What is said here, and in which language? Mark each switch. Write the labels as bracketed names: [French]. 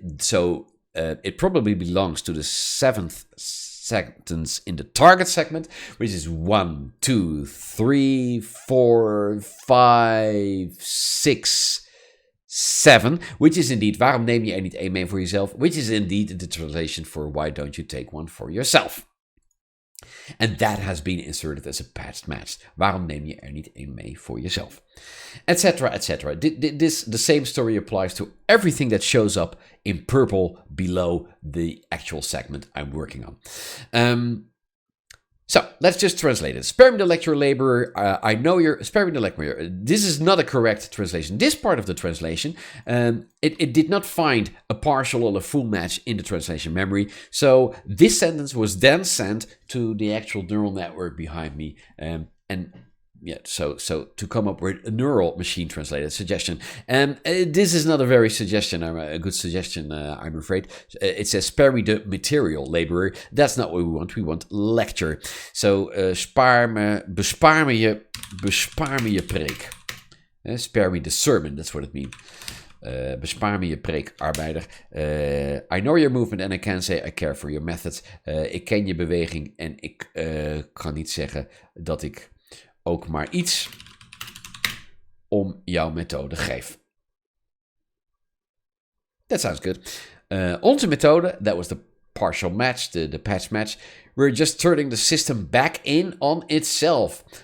[English] So it probably belongs to the seventh sentence in the target segment, which is 1, 2, 3, 4, 5, 6, 7, which is indeed, [Dutch] waarom neem je er niet één mee voor jezelf? [English] Which is indeed the translation for why don't you take one for yourself? And that has been inserted as a patched match. [Dutch] Waarom neem je er niet één mee voor jezelf? [English] Etc, etc. The same story applies to everything that shows up in purple below the actual segment I'm working on. So let's just translate it. Spare me the lecture, laborer. I know you're. Spare me the lecture. This is not a correct translation. This part of the translation, it did not find a partial or a full match in the translation memory. So this sentence was then sent to the actual neural network behind me, and yeah, so to come up with a neural machine translated suggestion. And this is not a very a good suggestion, I'm afraid. It says, spare me the material, laborer. That's not what we want. We want lecture. So, [Dutch] bespaar me je preek. [English] Spare me the sermon, that's what it means. [Dutch] Bespaar me je preek, arbeider. [English] I know your movement and I can say I care for your methods. [Dutch] Ik ken je beweging en ik kan niet zeggen dat ik ook maar iets om jouw methode geef. [English] That sounds good. [Dutch] Onze methode, [English] that was the partial match, the patch match. We're just turning the system back in on itself.